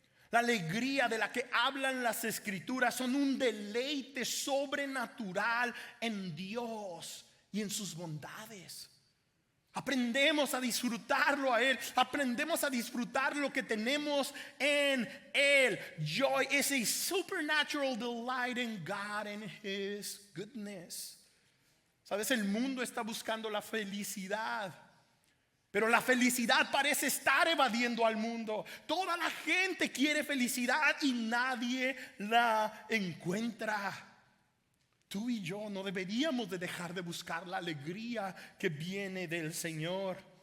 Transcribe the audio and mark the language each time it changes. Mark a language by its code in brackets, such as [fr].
[es] La alegría de la que hablan las Escrituras son un deleite sobrenatural en Dios y en sus bondades. Aprendemos a disfrutarlo a Él. Aprendemos a disfrutar lo que tenemos en Él. [en] Joy is a supernatural delight in God and His goodness. [es] Sabes, el mundo está buscando la felicidad, pero la felicidad parece estar evadiendo al mundo. Toda la gente quiere felicidad y nadie la encuentra. Tú y yo no deberíamos de dejar de buscar la alegría que viene del Señor.